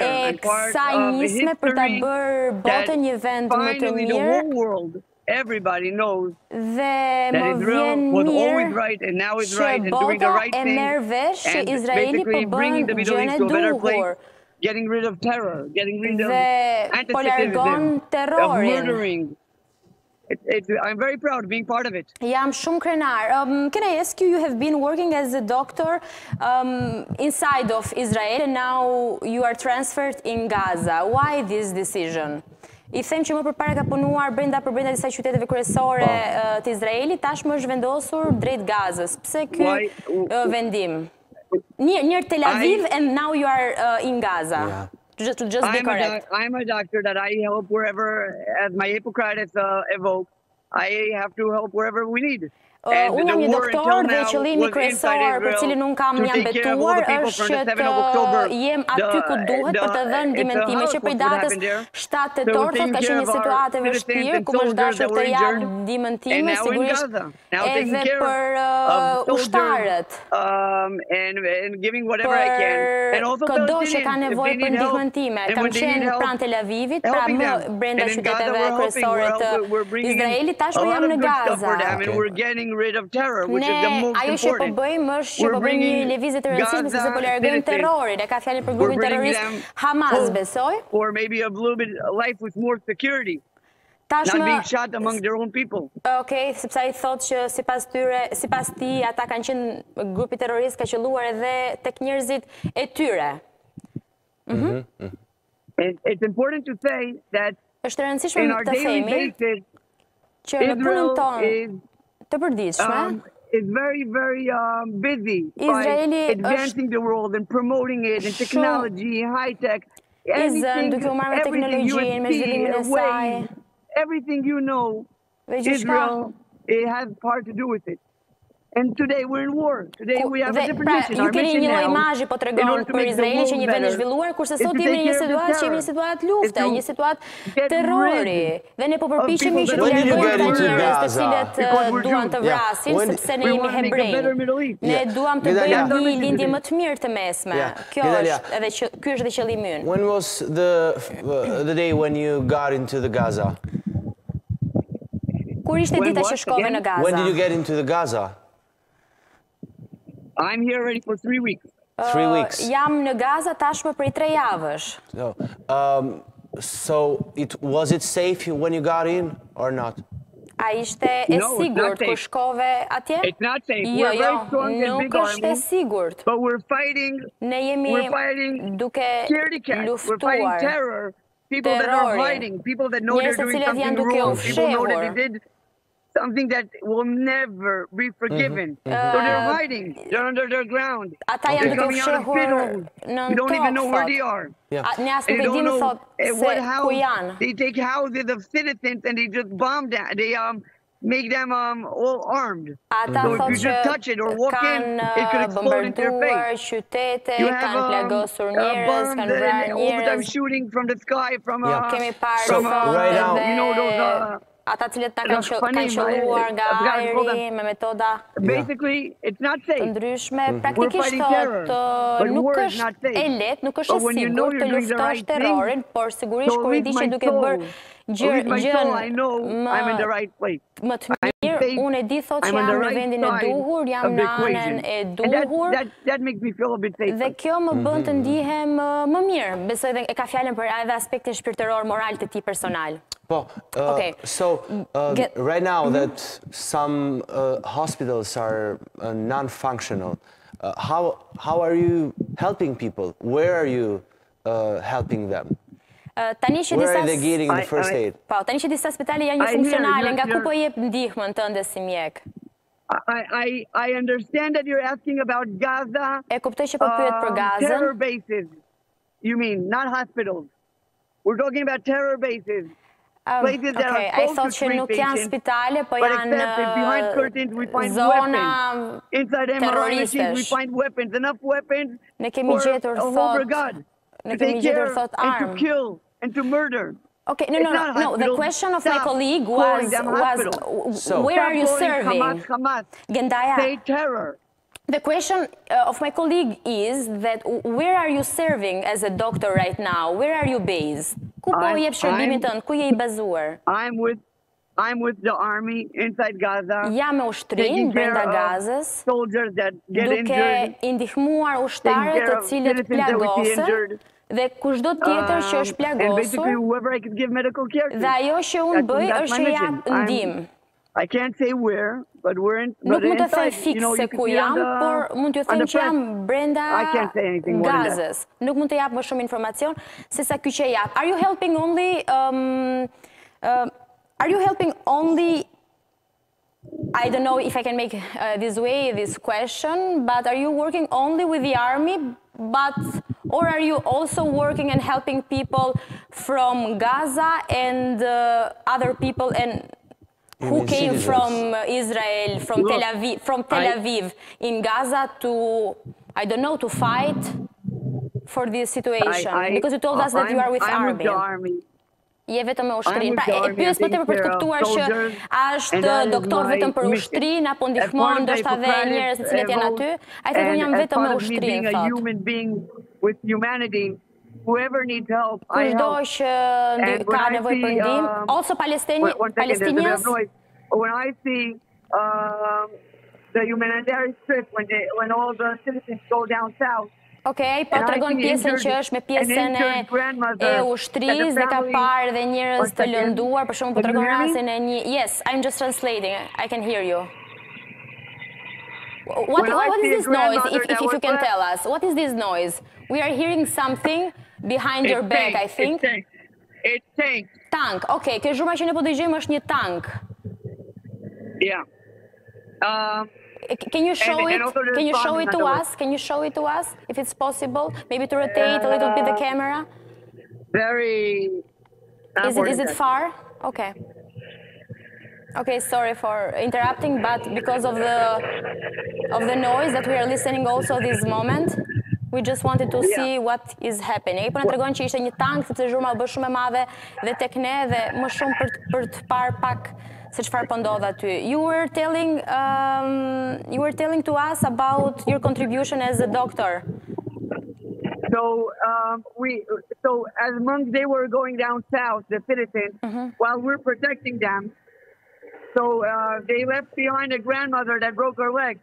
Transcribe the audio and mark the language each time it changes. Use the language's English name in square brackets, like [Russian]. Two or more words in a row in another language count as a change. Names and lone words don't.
[English] I'm part of a history that finally the whole world, everybody knows that Israel was always right and now is right and doing the right thing. And basically bringing the Middle East to a better place. Getting rid of terror, getting rid of anti-Semitism, of murdering. I'm very proud of being part of it. [Albanian] Jam shumë krenar. [English] Can I ask you, you have been working as a doctor inside of Israel and now you are transferred in Gaza. Why this decision? [Albanian] I them që më përpara ka punuar brenda disa qyteteve kryesore të Izraelit, tashmë është vendosur drejt Gazës. Pse ky vendim? [English] Near Tel Aviv and now you are in Gaza. Yeah. Just be correct. I'm a doctor that I help wherever, as my Hippocrates evoke, I have to help wherever we need. [Albanian] Unë jam një doktor dhe qëllimi kryesor për cilin unë kam janë betuar është që të jem aty ku duhet për të dhënë ndihmëtime që prej datës 7 tetor thotë ka qenë një situatë e vështirë ku më është dashur të jap ndihmëtime sigurisht edhe për ushtarët. Për këdo që ka nevojë për ndihmëtime. Kam qenë pranë Tel Avivit, pra më brenda qyteteve kryesore të Izraelit, tashmë jam në Gaza. [English] Rid of terror, which is the most important. [Albanian] Ajo që po bëjmë është që po bëjmë një lëvizje të rëndësishme sepse po largojmë terrorin. E ka fjalën për grupin terrorist Hamas, besoj. [English] Or maybe a little bit life with more security. Not being shot among their own people. [Albanian] Okej, sepse ai thotë që sipas tij ata kanë qenë grupi terrorist ka qelluar edhe tek njerëzit e tyre. [English] It's important to say that [Albanian] është e rëndësishme të themi që në punën tonë të përditshme. [English] Is very busy by advancing the world and promoting it in technology, high tech, everything you know, Israel, it has part to do with it. And today we're in war. Today we have a different mission. [Albanian] Ju keni një lloj imazhi po tregon për Izraelin që një vend i zhvilluar, kurse sot jemi në një situatë që jemi në situatë lufte, një situatë terrori. Dhe ne po përpiqemi që të largojmë ata njerëz të cilët duan të vrasin sepse ne jemi hebrej. Ne duam të bëjmë një lindje më të mirë të mesme. Ky është edhe qëllimi ynë. [English] When was the day when you got into the Gaza? [Albanian] Kur ishte dita që shkove në Gaza? [English] When did you get into the Gaza? I'm here already for 3 weeks. 3 weeks. [Albanian] Jam në Gaza tashmë prej 3 javësh. [English] So was it safe when you got in or not? [Albanian] A ishte e sigurt kur shkove atje? [English] It's not safe. We're very strong and big army. [Albanian] Nuk është e sigurt. [English] But we're fighting. [Albanian] Ne jemi duke luftuar. [English] We're fighting terror. People that are hiding. People that know they're doing something wrong. People know that they did something that will never be forgiven. So they're hiding. They're under their ground. They're coming out of shitholes. You don't even know where they are. And you don't know what house. They take houses of citizens and they just bomb them. They make them all armed. So if you just touch it or walk in, it could explode into your face. You have bombs and all the time shooting from the sky, from right now, you know, those [Albanian] ata cilët na kanë qelluar nga ajri me metoda [English] basically it's not safe. [Albanian] Të ndryshme, praktikisht nuk është e lehtë, nuk është e sigurt të luftosh terrorin, por sigurisht kur i di që duke bërë gjën më të mirë, unë e di thot që jam në vendin e duhur, jam në anën e duhur, dhe kjo më bën të ndihem më mirë. Besoj dhe e ka fjalën për edhe aspektin shpirtëror moral të tij personal. [English] So right now that some hospitals are non-functional, how are you helping people? Where are you helping them? Where are they getting the first aid? [Albanian] Po, tani që disa spitale janë funksionale, nga ku po jep ndihmën tënde si mjek? [English] I understand that you're asking about Gaza. [Albanian] E kuptoj që po pyet për Gazën. [English] Terror bases. You mean not hospitals? We're talking about terror bases. Places that are supposed to treat patients, but except behind curtains we find weapons. Inside MRI machines we find weapons, enough weapons for a whole brigade to take care and to kill and to murder. Okay, no. The question of my colleague was where are you serving? Hamas. Say terror. The question of my colleague is that where are you serving as a doctor right now? Where are you based? [Albanian] Ku po jep shërbimin tënd? Ku je I bazuar? [English] I'm with the army inside Gaza. [Albanian] Jam me ushtrin brenda Gazës. [English] Soldiers that get injured. [Albanian] Duke I ndihmuar ushtarët të cilët plagosen. Dhe kushdo tjetër që është plagosur, dhe ajo që unë bëj është që jap ndihmë. [English] I can't say where, but we're in. [Albanian] Nuk mund të them fikse se ku jam, por mund t'ju them që jam brenda Gazës. Nuk mund të jap më shumë informacion se sa ky që jap. [English] Are you helping only I don't know if I can make this question, but are you working only with the army, or are you also working and helping people from Gaza and other people who came from Israel, from Tel Aviv in Gaza to, I don't know, to fight for this situation? Because you told us that you are with army. [Albanian] Je vetëm me ushtrin. Pra, e pyes më tepër për të kuptuar që është doktor vetëm për ushtrin, apo ndihmon ndoshta edhe njerëz të cilët janë aty. Ai thotë unë jam vetëm me ushtrin, thotë. [English] Whoever needs help, I help. [Albanian] Kushdo që ka nevojë për ndihmë, [English] also Palestinians. When I see the humanitarian trip, when all the citizens go down south. [Albanian] Okej, po tregon pjesën që është me pjesën e ushtrisë dhe ka parë dhe njerëz të lënduar, për shembull po tregon rastin e një. [English] Yes, I'm just translating. I can hear you. What is this noise, if you can tell us? What is this noise? We are hearing something behind your back, I think. It's tank. Tank. [Albanian] Okay, kjo zhurma që ne po dëgjojmë është një tank. [English] Yeah. Can you show it? Can you show it to us? Can you show it to us, if it's possible? Maybe to rotate a little bit the camera. Very. Is it far? Okay. Okay, sorry for interrupting, but because of the noise that we are listening also this moment, we just wanted to see what is happening. [Albanian] Po na tregon që ishte një tank, sepse zhurma u bë shumë e madhe dhe tek ne dhe më shumë për të parë pak se çfarë po ndodh aty. [English] You were telling to us about your contribution as a doctor. So as monks they were going down south, the citizens, while we're protecting them. So they left behind a grandmother that broke her leg.